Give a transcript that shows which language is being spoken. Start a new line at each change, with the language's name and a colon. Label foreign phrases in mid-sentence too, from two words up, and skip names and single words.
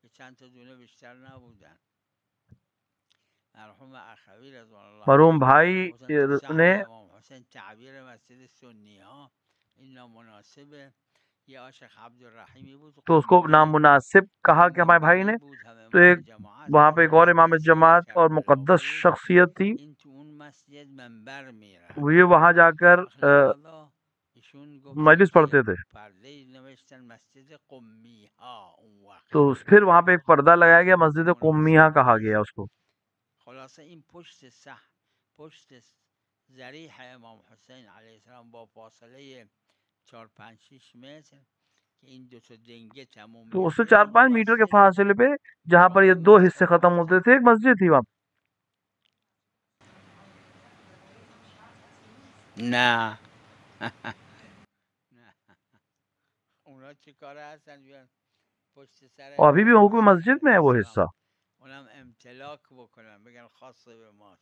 Urdu: مرحوم بھائی نے تو اس کو نامناسب کہا کہ ہمارے بھائی نے، تو ایک وہاں پہ ایک اور امام جماعت اور مقدس شخصیت تھی، وہ وہاں جا کر مجلس پڑھتے تھے، تو پھر وہاں پہ ایک پردہ لگایا گیا، مسجد قمیہ کہا گیا اس کو۔
Persian: خلاصه این پشت ضریح امام حسین علیه السلام با فاصله 4-5-6 متر که این دو تا دنگه تموم،
Urdu: تو اس سے 4-5 میٹر کے فاصلے پہ جہاں پر یہ دو حصے ختم ہوتے تھے ایک مسجد تھی وہاں۔
Persian: نه اونا چه کاره هستن بیان پشت سر،
Urdu: اور ابھی بھی حکم مسجد میں ہے وہ حصہ،
Persian: اونم امتلاک بکنن بگن خاص به ماست.